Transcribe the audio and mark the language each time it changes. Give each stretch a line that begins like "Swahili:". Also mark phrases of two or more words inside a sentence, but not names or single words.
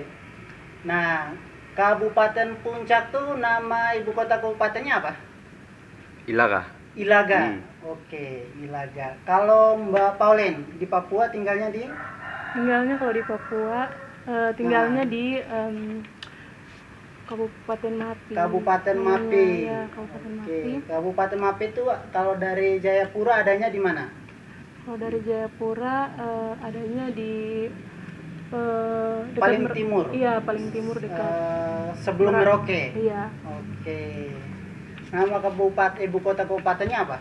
Indonesian: Nah, Kabupaten Puncak tuh nama ibu kota kabupatennya apa? Ilaga. Oke, Ilaga. Kalau Mbak Pauline di Papua tinggalnya kalau di Papua di Kabupaten Mapi. Kabupaten Mapi. Ya, Kabupaten Mapi. Kabupaten Mapi itu kalau dari Jayapura adanya di mana? Kalau dari Jayapura adanya di paling timur. Iya, paling timur dekat sebelum Merauke. Iya. Oke. Nama ibu kota kabupatennya apa?